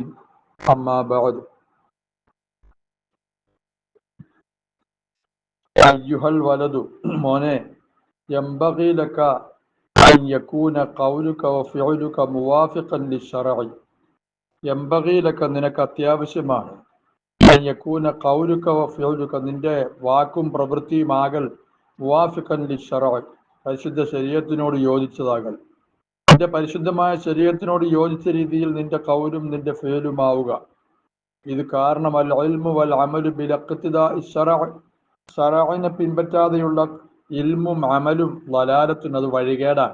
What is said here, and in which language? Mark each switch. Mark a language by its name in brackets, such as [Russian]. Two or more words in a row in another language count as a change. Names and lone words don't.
[Arabic] أما بعد. أيها الولد മോനെ ينبغي لك أن يكون قولك وفعلك موافقا للشرع. ينبغي لك [Malayalam] നിനക്ക് അത്യാവശ്യമാണ് [Arabic] أن يكون قولك وفعلك [Malayalam] നിന്റെ വാക്കും പ്രവൃത്തിയുമാകൽ [Arabic] موافقا للشرع [Malayalam] പരിശുദ്ധ ശരീഅത്തിനോട് യോജിച്ചതാകൽ. നിന്റെ പരിശുദ്ധമായ ശരീഅത്തിനോട് യോജിച്ച രീതിയിൽ നിന്റെ ഖൗലും നിന്റെ ഫിഅലുമാവുക. ഇത് കാരണം [Arabic] العلم والعمل بالاقتداء [Malayalam] ശറഅനെ പിൻപറ്റാതെയുള്ള ഇൽമും അമലും ളലാലത്തുൻ, അത് വഴികേടാണ്.